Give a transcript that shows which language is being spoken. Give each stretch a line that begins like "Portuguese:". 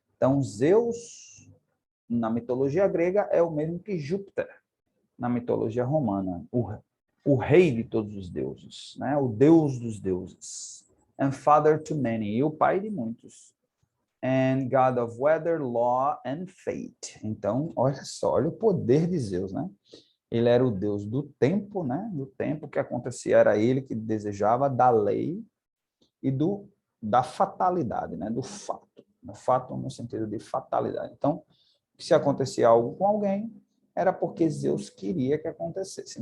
Portuguese: Então, Zeus, na mitologia grega, é o mesmo que Júpiter, na mitologia romana, o rei de todos os deuses, né? O deus dos deuses.
English: And father to many,
Portuguese: e o pai de muitos.
English: and God of weather, law and fate.
Portuguese: Então, olha só, olha o poder de Zeus, né? Ele era o deus do tempo, né? Do tempo que acontecia, era ele que desejava da lei e da fatalidade, né? Do fato. O fato no sentido de fatalidade. Então, se acontecia algo com alguém, era porque Zeus queria que acontecesse.